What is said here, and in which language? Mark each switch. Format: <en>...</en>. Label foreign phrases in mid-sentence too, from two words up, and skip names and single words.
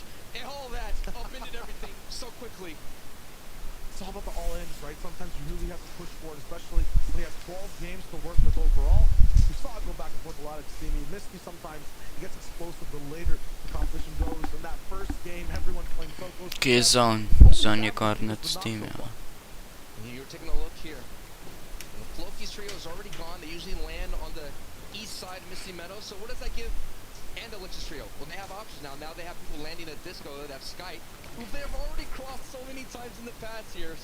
<en>And all that upended everything so quickly. It's all about the all-ins, right? Sometimes you really have to push for it, especially when you have 12 games to work with overall. We saw it go back and forth a lot at Steamy. Misty sometimes it gets explosive the later the competition goes. In that first game, everyone playing so close. Ki je zonje kornet s tim, ja. You're taking a look here. Floki's trio is already gone. They usually land on the east side of Misty Meadows. So what does that give Andalex's trio? Well, they have options now. Now they have people landing at Disco. They have Skype, who they've already crossed so many times in the past here.</en>